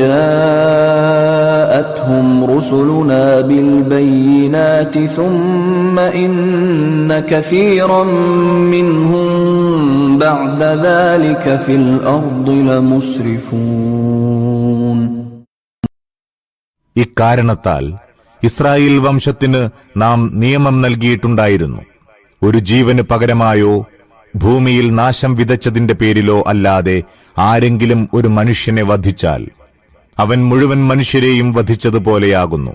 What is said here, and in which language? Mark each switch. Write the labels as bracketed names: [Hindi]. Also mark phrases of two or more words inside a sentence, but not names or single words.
[Arabic] جاءتهم رسلنا بالبينات ثم إن كثيرا منهم بعد ذلك في الأرض لمسرفون. [Malayalam] ഇക്കാരണത്താൽ ഇസ്രായേൽ വംശത്തിന് നാം നിയമം നൽകിയിട്ടുണ്ടായിരുന്നു. ഒരു ജീവന് പകരമായോ ഭൂമിയിൽ നാശം വിതച്ചതിന്റെ പേരിലോ അല്ലാതെ ആരെങ്കിലും ഒരു മനുഷ്യനെ വധിച്ചാൽ അവൻ മുഴുവൻ മനുഷ്യരെയും വധിച്ചതുപോലെയാകുന്നു.